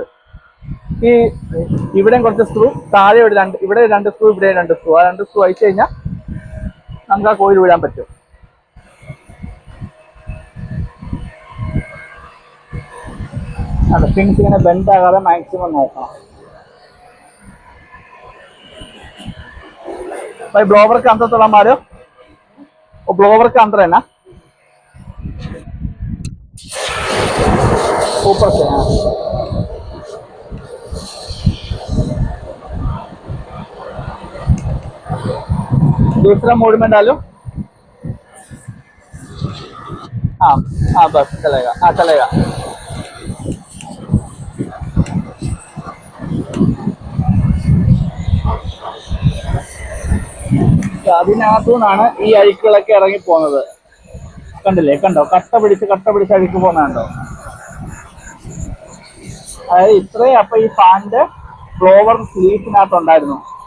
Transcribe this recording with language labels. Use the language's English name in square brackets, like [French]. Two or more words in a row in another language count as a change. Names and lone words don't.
[Malayalam] ഈ ഇവിടെയും കുറച്ച് സ്ക്രൂ, താഴെ ഇവിടെ 2 സ്ക്രൂ, ഇവിടെ 2 സ്ക്രൂ. ആ 2 സ്ക്രൂ അയച്ചു കഴിഞ്ഞാൽ നമുക്ക് ആ കോയിൽ വിടാൻ പറ്റും. പിങ്സ് ഇങ്ങനെ ബെൻഡ് ആകാതെ മാക്സിമം നോക്കണം. [Hindi] भाई ब्लोवर के अंदर थोड़ा मारो, वो ब्लोवर के अंदर है ना, ऊपर से। हाँ, दूसरा मोड में डालो। हाँ हाँ, बस चलेगा। हाँ चलेगा। [Malayalam] അതിനകത്തു നിന്നാണ് ഈ അഴുക്കുകളൊക്കെ ഇറങ്ങി പോകുന്നത്. കണ്ടില്ലേ, കണ്ടോ, കട്ട പിടിച്ച് അഴുക്ക് പോകുന്നുണ്ടോ? അതായത് ഇത്രയും അപ്പൊ ഈ ഫാനിന്റെ ബ്ലോവർ സ്ലീപ്പിനകത്തുണ്ടായിരുന്നു.